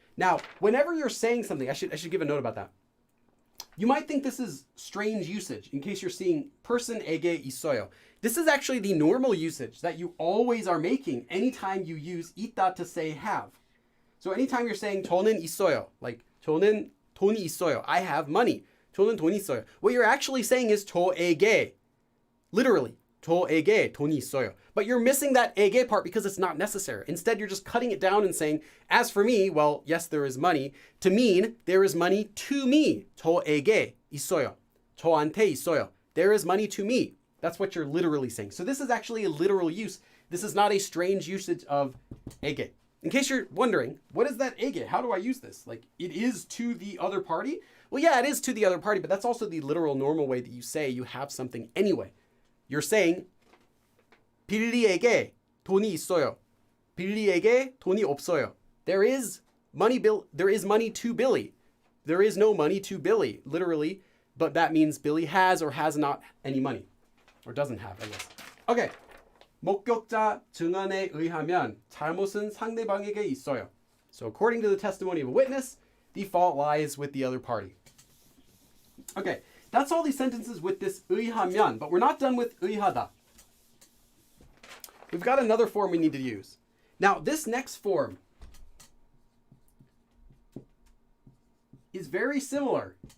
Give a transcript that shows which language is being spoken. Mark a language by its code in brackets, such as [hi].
[en] Now, whenever you're saying something, I should give a note about that. You might think this is strange usage in case you're seeing person에게 있어요. This is actually the normal usage that you always are making anytime you use 있다 to say have. So anytime you're saying [ko] 저는 있어요, [en] like [ko] 저는 돈이 있어요, [en] I have money. [ko] 저는 돈이 있어요. [en] What you're actually saying is 저에게. [ko] Literally, 저에게 돈이 있어요. [en] But you're missing that 에게 part because it's not necessary. Instead, you're just cutting it down and saying, as for me, well, yes, there is money, to mean there is money to me. [ko] 저에게 있어요. 저한테 있어요. [en] There is money to me. That's what you're literally saying. So this is actually a literal use. This is not a strange usage of 에게. In case you're wondering, what is that 에게? How do I use this? Like, it is to the other party? Well, yeah, it is to the other party, but that's also the literal normal way that you say you have something anyway. You're saying [ko] 빌리에게 돈이 있어요. 빌리에게 돈이 없어요. [en] There is money to Billy. There is no money to Billy, literally, but that means Billy has or has not any money. Or doesn't have, I guess. Okay. [ko] 목격자 증언에 의하면 잘못은 상대방에게 있어요. [en] So according to the testimony of a witness, the fault lies with the other party. Okay, that's all these sentences with this 의하면, but we're not done with 의하다. We've got another form we need to use. Now, this next form is very similar.